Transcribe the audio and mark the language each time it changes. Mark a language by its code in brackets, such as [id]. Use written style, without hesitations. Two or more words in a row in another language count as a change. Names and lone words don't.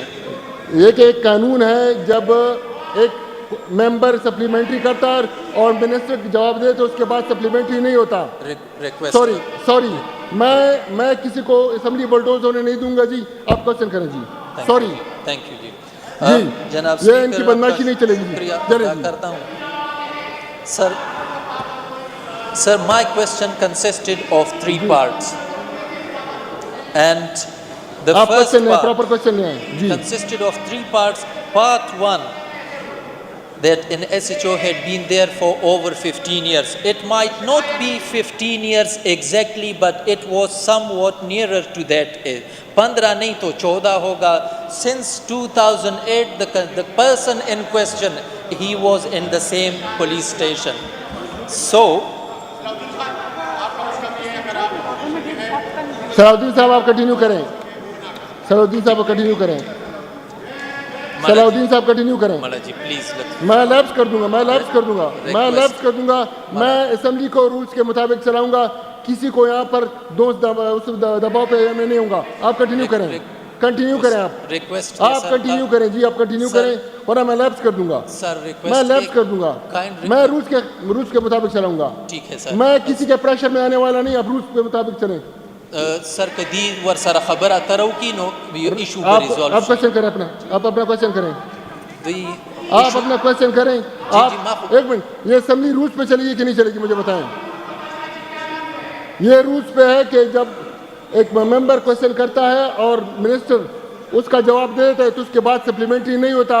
[ur] یہ کہ ایک قانون ہے جب ایک [en] member supplementary [ur] کرتا ہے اور منسٹر جواب دے تو اس کے بعد سپلیمنٹری نہیں ہوتا. سوری میں کسی کو [en] assembly bulldoze [ur] ہونے نہیں دوں گا جی. آپ کوشچن کریں جی. سوری. تھینک یو جی. جی جناب یہ ان کی بدماشی نہیں چلے گی. شکریہ ادا کرتا ہوں. [en] سر my question consisted of 3 parts and the first part consisted of 3 parts. Part 1, that an SHO had been there for over 15 years. It might not be 15 years exactly, but it was somewhat nearer to that. [ur] 15 نہیں تو 14 ہوگا. [en] Since 2008, the person in question, he was in the same police station. So, [ur] صلاح الدین صاحب آپ کنٹینیو کریں. صلاح الدین صاحب کنٹینیو کریں. صلاح الدین صاحب کنٹینیو کریں. میں لیپس کر دوں گا. میں اسمبلی کو رولز کے مطابق چلاؤں گا. کسی کو یہاں پر دباؤ پہ میں نہیں ہوں گا. آپ کنٹینیو کریں. آپ کنٹینیو کریں جی. آپ کنٹینیو کریں ورنہ میں لیپس کر دوں گا. میں رولز کے مطابق چلاؤں گا. میں کسی کے پریشر میں آنے والا نہیں. آپ رولز کے مطابق چلیں. [ps] سر کدی ور سر خبر اترو کی نو ایشو پر ریزالو. [ur] آپ کوشچن کریں اپنا. آپ اپنا کوشچن کریں. آپ اپنا کوشچن کریں. آپ ایک منٹ. یہ اسمبلی رولز پہ چلے گی کہ نہیں چلے گی مجھے بتائیں. یہ رولز پہ ہے کہ جب ایک [en] member question [ur] کرتا ہے اور منسٹر اس کا جواب دے دیتا ہے تو اس کے بعد سپلیمنٹری نہیں ہوتا.